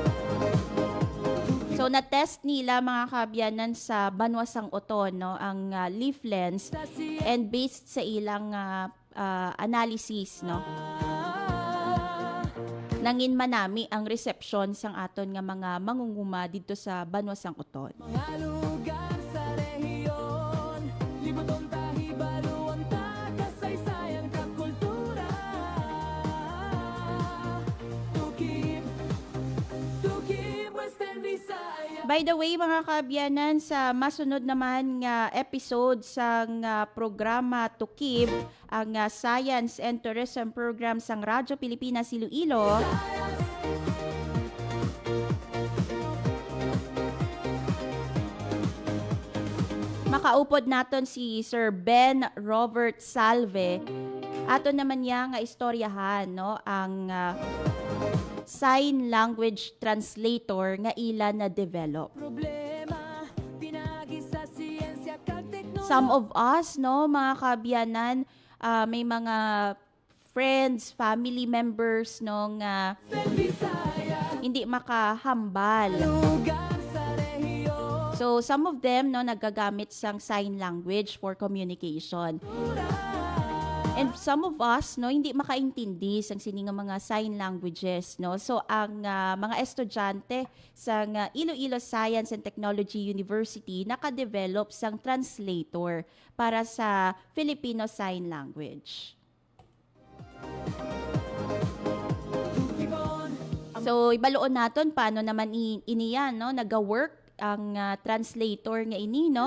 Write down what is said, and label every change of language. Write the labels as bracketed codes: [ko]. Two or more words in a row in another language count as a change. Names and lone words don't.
[hil] So na-test nila mga kaabyanan sa Banwasang Oton, no, ang Leaf Lens, and based sa ilang analysis, no, nangin manami ang reception sang aton nga mga mangunguma dito sa Banwasang Oton. Mga lugar sa rehiyon. Libuton tahibaluan ta kasaysayan kag kultura. Tukib Western Visayas. [en] By the way, [hil] mga kaabyanan, sa masunod naman nga episode sa programa Tukib, ang Science and Tourism Program sang Radyo Pilipinas Iloilo, makaupod naton si Sir Ben Robert Salve. Ato naman niya nga istoryahan, no, ang sign language translator nga ila na develop. Problema pinagi sa siyensya kag teknolohiya. [en] Some of us, [hil] no, mga kaabyanan, may mga [en] friends, family members, [hil] no, nga hindi makahambal. Lugar sa rehiyon. [en] So some of them, [hil] no, nagagamit sang [en] sign language for communication. And some of us, [hil] no, hindi makaintindi sang sini nga mga sign languages, no. So ang mga estudyante sa Iloilo Science and Technology University naka-develop sang translator para sa Filipino Sign Language. So ibaloon naton paano naman iniyan, no, naga-work ang translator nga ini, no.